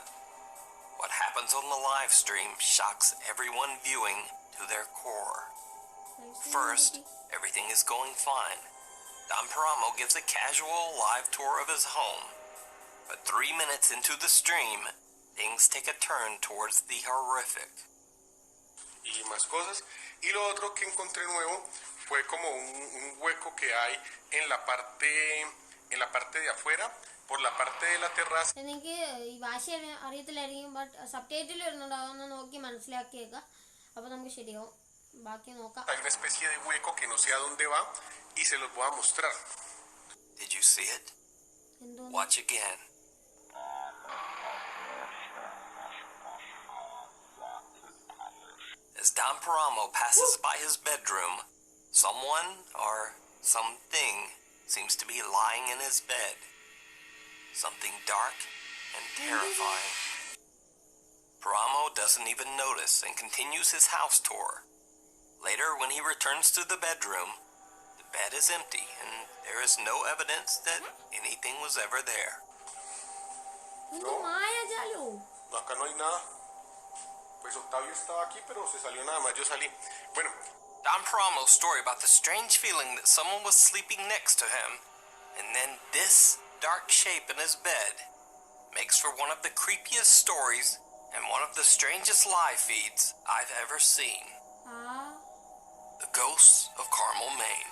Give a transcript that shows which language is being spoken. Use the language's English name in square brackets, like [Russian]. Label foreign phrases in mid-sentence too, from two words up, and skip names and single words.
[English] What happens on the live stream shocks everyone viewing to their core. First, everything is going fine. Don Paramo gives a casual live tour of his home. But 3 minutes into the stream, things take a turn towards the horrific. [Spanish] Y más cosas. Y lo otro que encontré nuevo fue como un hueco que hay en la parte de afuera, por la parte de la terraza. [Malayalam] എനിക്ക് ഈ ഭാഷ അറിയത്തില്ലായിരിക്കും. [English] but subtitle [Malayalam] വരുന്നുണ്ട്. അതൊന്ന് നോക്കി മനസ്സിലാക്കിയേക്കാം. അപ്പോൾ നമുക്ക് ശരിയാവും. ബാക്കി നോക്കാം. [Spanish] Hay una especie de hueco que no sé a dónde va y se los voy a mostrar. [English] Did you see it? [Malayalam] എന്തോന്ന്? [English] Watch again. As Don Paramo passes by his bedroom, someone or something seems to be lying in his bed. Something dark and terrifying. Paramo doesn't even notice and continues his house tour. Later, when he returns to the bedroom, the bed is empty and there is no evidence that anything was ever there. [Malayalam] ഇത് മായാജാലോ? [Spanish] Acá no hay nada. Pues Octavio estaba aquí, pero se salió nada más. Yo salí. Bueno, [English] Don Paramo's story about the strange feeling that someone was sleeping next to him, and then this dark shape in his bed, makes for one of the creepiest stories and one of the strangest live feeds I've ever seen. The Ghosts of Carmel, Maine.